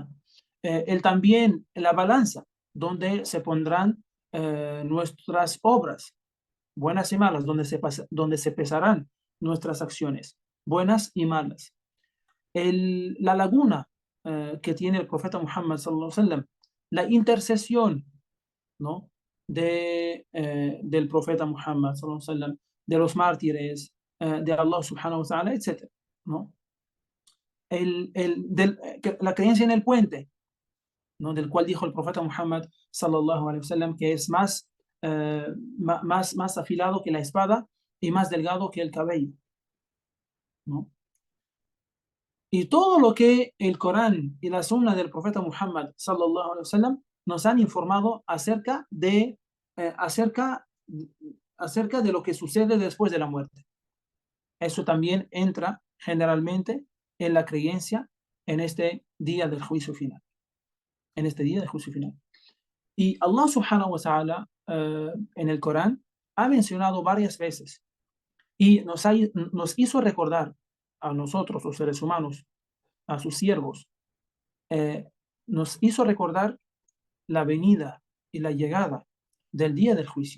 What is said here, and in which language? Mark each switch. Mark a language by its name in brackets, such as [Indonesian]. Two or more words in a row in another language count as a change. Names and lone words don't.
[Spanish] El también la balanza, donde se pondrán nuestras obras, buenas y malas, donde se pesarán nuestras acciones, buenas y malas. La laguna que tiene el profeta Muhammad [Arabic] صلى الله عليه وسلم, [Spanish] la intercesión, ¿no? Del profeta Muhammad [Arabic] صلى الله عليه وسلم, [Spanish] de los mártires, de Allah [Arabic] سبحانه وتعالى, [Spanish] etc., ¿no? La creencia en el puente, ¿no? Del cual dijo el profeta Muhammad [Arabic] صلى الله عليه وسلم [Spanish] que es más afilado que la espada y más delgado que el cabello, ¿no? Y todo lo que el Corán y la Sunna del profeta Muhammad [Arabic] صلى الله عليه وسلم [Spanish] nos han informado eh, acerca, acerca de lo que sucede después de la muerte. Eso también entra generalmente en la creencia en este día del juicio final. En este día del juicio final. Y Allah [Arabic] سبحانه وتعالى [Spanish] en el Corán ha mencionado varias veces y nos hizo recordar a nosotros, los seres humanos, a sus siervos, nos hizo recordar la venida y la llegada del día del juicio.